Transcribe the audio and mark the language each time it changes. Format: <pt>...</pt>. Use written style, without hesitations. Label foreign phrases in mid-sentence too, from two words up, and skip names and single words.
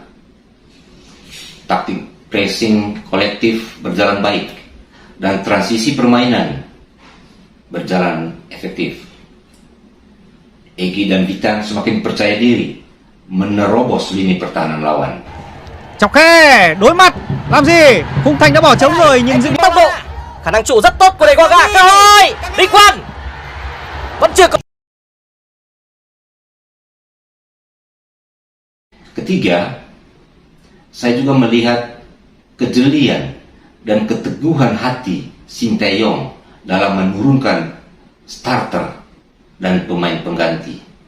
<id>Taktik pressing kolektif berjalan baik dan transisi permainan berjalan efektif. Egy dan Witan semakin percaya diri menerobos lini pertahanan lawan.</id> <vi>Chọc khe, đối mặt. Làm gì? Khung thành đã bỏ trống rồi, nhưng dừng Tốc độ, khả năng trụ rất tốt của Đề Quang, cơ hội Đinh Quang vẫn chưa có.</vi> <id>Ketiga, saya juga melihat kejelian dan keteguhan hati Sinteyong dalam menurunkan starter dan pemain pengganti.</id>